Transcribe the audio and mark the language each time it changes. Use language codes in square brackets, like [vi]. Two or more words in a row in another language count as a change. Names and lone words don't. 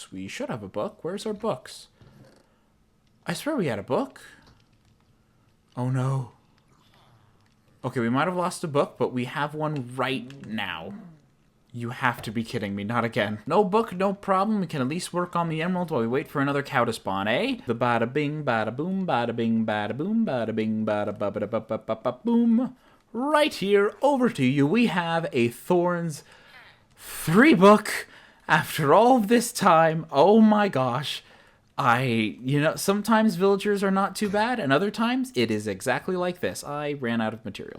[en] We should have a book. Where's our books? I swear we had a book. Oh no. Okay, we might have lost a book, but we have one right now. You have to be kidding me, not again. No book, no problem. We can at least work on the emerald while we wait for another cow to spawn, eh? The bada bing, bada boom, bada bing, bada boom, bada bing, bada ba ba ba ba ba boom. Right here, over to you, we have a Thorns 3 book. After all of this time, oh my gosh. Sometimes villagers are not too bad, and other times it is exactly like this. I ran out of materials.